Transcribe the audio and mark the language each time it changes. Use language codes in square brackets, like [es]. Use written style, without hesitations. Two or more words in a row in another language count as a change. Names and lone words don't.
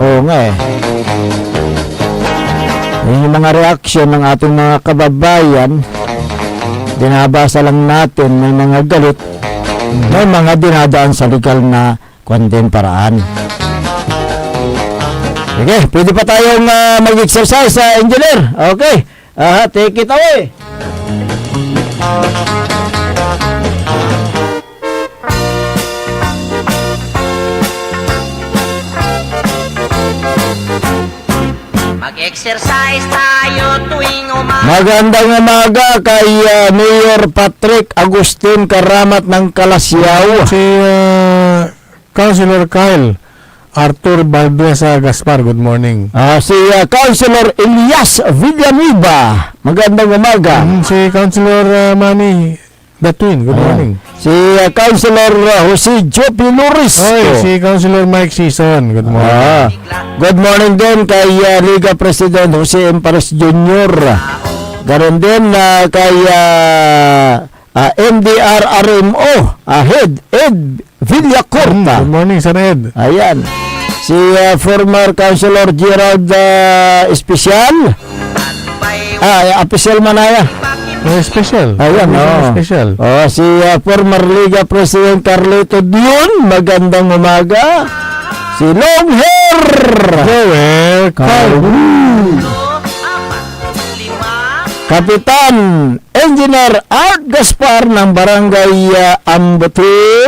[tl] Oo nga Yun yung mga reaksyon ng ating mga kababayan. Dinabasa lang natin, may mga galit, may mga dinadaan sa legal na paraan. Sige, pwede pa tayong mag-exercise sa engineer. [en] Okay, take it away. [tl] Mag-exercise tayo tuwing umaga. Magandang umaga kay Mayor Patrick Agustin Karamat ng Kalasyaw. Si Councilor Kyle Arthur Balduesa Gaspar, [en] good morning. [tl] Si Councilor Elias Villanueva, magandang umaga. Si Councilor Manny The Twin, [en] good morning. [tl] Si Councilor Jose Jopi Loris. Si Councilor Mike Season, [en] good morning. Good morning [tl] din kay Liga President Jose Empares Jr. Ganon din kay MDRRMO Head Ed Villacorta. [en] Good morning, Sir Ed. [tl] Ayan. Si [en] former Councilor [tl] Gerald Especial. Official Manaya. Special. Ayan, special. Si former Liga President Carlito Dion, magandang umaga. Si Long Hair Joel Calhoun. Kapitan Engineer Art Gaspar ng Barangay Ambatil.